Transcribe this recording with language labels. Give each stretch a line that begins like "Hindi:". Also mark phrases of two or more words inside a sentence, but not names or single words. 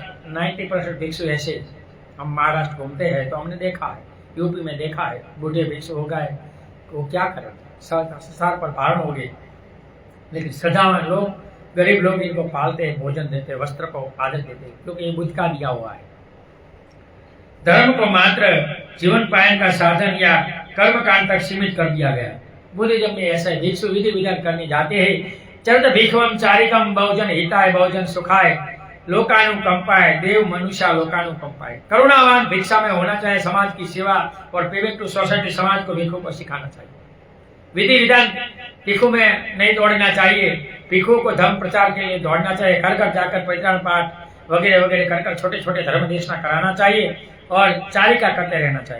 Hindi: अभी भी 50-90% भिक्षु ऐसे हम महाराष्ट्र घूमते हैं तो हमने देखा है, यूपी में देखा है, बूढ़े भिक्षु हो गए, वो क्या करें, संसार पर भारण हो गए, लेकिन श्रद्धावान लोग, गरीब लोग इनको पालते, भोजन देते, वस्त्र को आदर देते, क्योंकि ये बुद्ध का दिया हुआ है। धर्म को मात्र जीवन पायन का साधन या कर्म कांड तक सीमित कर दिया गया। बुद्धिज्म में ऐसा भिक्षु विधि विधान करने जाते हैं,
Pali: चरत भिक्षुवम चारिकम बहुजन हिताय बहुजन सुखाय लोकानुकंपाय देव मनुष्य लोकानुकंपाय।
Hindi: करुणावान भिक्षा में होना चाहिए, समाज की सेवा और
English: payment to society
Hindi: समाज को भिक्षु को सिखाना चाहिए। विधि विधान भिक्षु में नहीं दौड़ना चाहिए, भिक्षु को धर्म प्रचार के लिए दौड़ना चाहिए, घर घर जाकर परित्राण पाठ वगैरह वगैरह कर छोटे छोटे धर्म देशना कराना चाहिए और चारिका करते रहना चाहिए।